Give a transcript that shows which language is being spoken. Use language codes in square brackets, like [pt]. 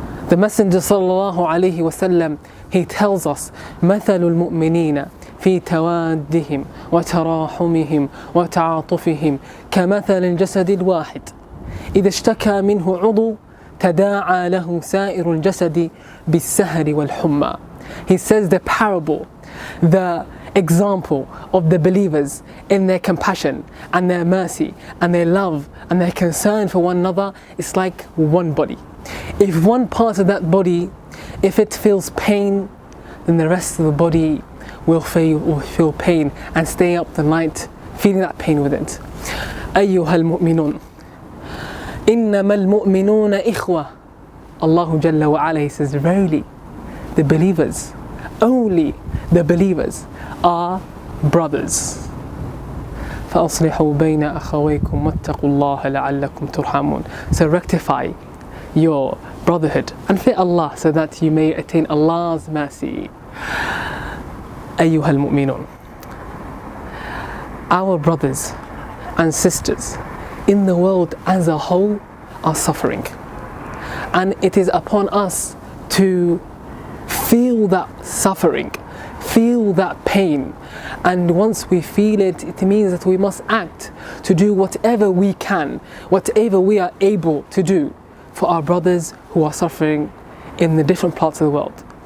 [en] The Messenger [ar] صلى الله عليه وسلم, [en] he tells us [ar] مثل المؤمنين في توادهم وتراحمهم وتعاطفهم كمثل الجسد الواحد إذا اشتكى منه عضو تداعى له سائر الجسد بالسهر والحمى. [en] He says the parable, the example of the believers in their compassion and their mercy and their love and their concern for one another is like one body. If one part of that body, if it feels pain, then the rest of the body will feel pain and stay up the night feeling that pain with it. [ar] أيها المؤمنون إنما المؤمنون إخوة. [en] Allah Jalla wa Ala, He says, verily the believers, only the believers are brothers. [ar] فأصلحوا بين أخويكم واتقوا الله لعلكم ترحمون. [en] So rectify your brotherhood and fear Allah so that you may attain Allah's mercy. [ar] أيها المؤمنون. [en] Our brothers and sisters in the world as a whole are suffering, and it is upon us to feel that suffering, feel that pain, and once we feel it, it means that we must act to do whatever we can, whatever we are able to do for our brothers who are suffering in the different parts of the world.